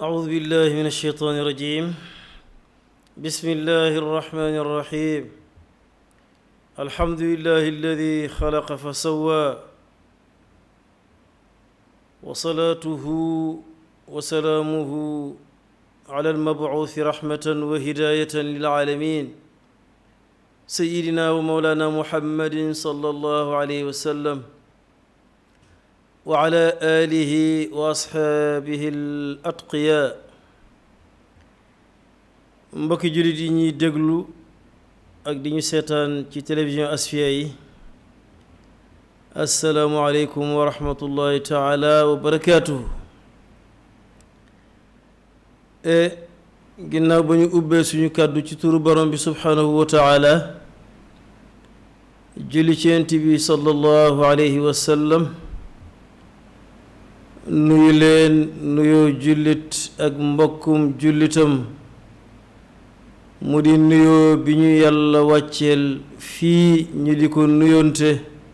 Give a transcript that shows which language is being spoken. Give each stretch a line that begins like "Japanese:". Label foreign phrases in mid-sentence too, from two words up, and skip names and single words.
Arabic: بالله من الشيطان الرجيم بسم الله الرحمن الرحيم الحمد لله الذي خلق فسوى وصلاته وسلامه على المبعوث رحمة وهداية للعالمين سيدنا ومولانا محمد صلى الله عليه وسلم وعلى آله وأصحابه الأتقياء
Wolof: mbokki jullit yi ñuy déglu ak di ñu seetaan ci télévision Asfiya yi
Arabic: السلام عليكم ورحمة الله تعالى وبركاته
Wolof: ginnaaw ba ñu ubbee suñu kàddu ci turu borom bi
Arabic: سبحانه وتعالى
Wolof: julli ci Yonent bi
Arabic: صلى الله عليه وسلم
Wolof: nuyu leen nuyoo jullit ak mbokkum jullitam mu di nuyoo bi ñu yàlla wàcceel fii ñu di ko nuyoonte